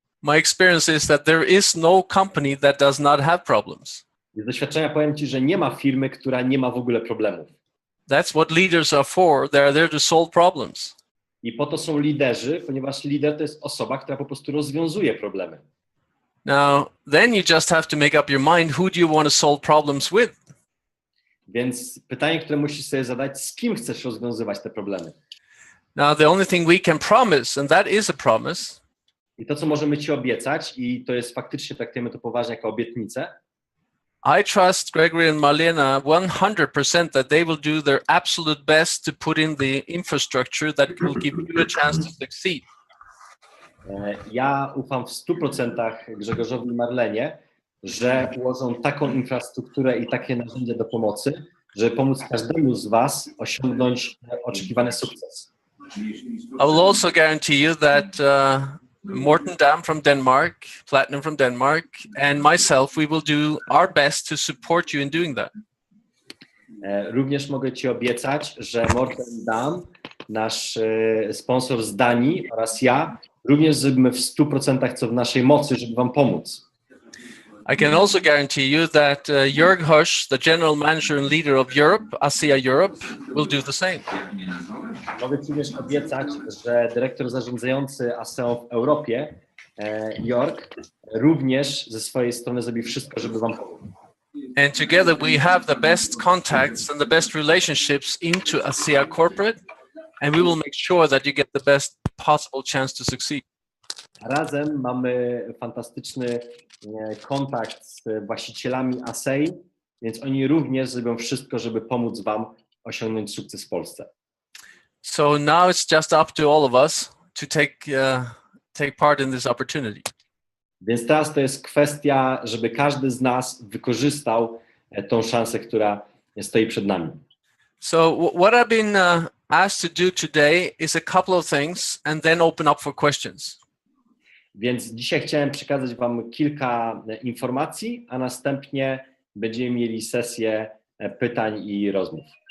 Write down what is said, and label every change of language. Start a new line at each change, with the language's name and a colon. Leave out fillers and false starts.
English: My experience is that there is no company that does not have problems.
Polish: Z doświadczenia powiem ci, że nie ma firmy, która nie ma w ogóle problemów.
English: That's what leaders are for. They are there to solve problems.
Polish: I po to są liderzy, ponieważ lider to jest osoba, która po prostu rozwiązuje problemy.
English: Now, then you just have to make up your mind, who do you want to solve problems with?
Polish: Więc pytanie, które musisz sobie zadać, z kim chcesz rozwiązywać te problemy?
English: Now, the only thing we can promise, and that is a promise,
Polish: I to, co możemy ci obiecać, i to jest faktycznie, traktujemy to poważnie jako obietnicę,
English: I trust Gregory and Marlena 100% that they will do their absolute best to put in the infrastructure that will give you a chance to succeed.
Polish: ja ufam w 100% Grzegorzowi i Marlenie, że ułożą taką infrastrukturę i takie narzędzia do pomocy, żeby pomóc każdemu z was osiągnąć oczekiwany sukces.
English: I will also guarantee you that Morten Dam from Denmark, Platinum from Denmark, and myself, we will do our best to support you in doing that.
Polish: Również mogę ci obiecać, że Morten Dam, nasz sponsor z Danii oraz ja, również zrobimy w 100% co w naszej mocy, żeby wam pomóc.
English: I can also guarantee you that Jörg Hirsch, the general manager and leader of Europe, ASEA Europe, will do the same.
Polish: Mogę ci również obiecać, że dyrektor zarządzający ASEA w Europie, Jörg, również ze swojej strony zrobi wszystko, żeby wam pomóc.
English: And together we have the best contacts and the best relationships into ASEA corporate, and we will make sure that you get the best possible chance to succeed.
Polish: Razem mamy fantastyczny kontakt z właścicielami ASEI, więc oni również zrobią wszystko, żeby pomóc wam osiągnąć sukces w Polsce.
English: So now it's just up to all of us to take part in this opportunity.
Polish: Więc teraz to jest kwestia, żeby każdy z nas wykorzystał tą szansę, która stoi przed nami.
English: So what I've been asked to do today is a couple of things and then open up for questions.
Polish: Więc dzisiaj chciałem przekazać wam kilka informacji, a następnie będziemy mieli sesję pytań i rozmów.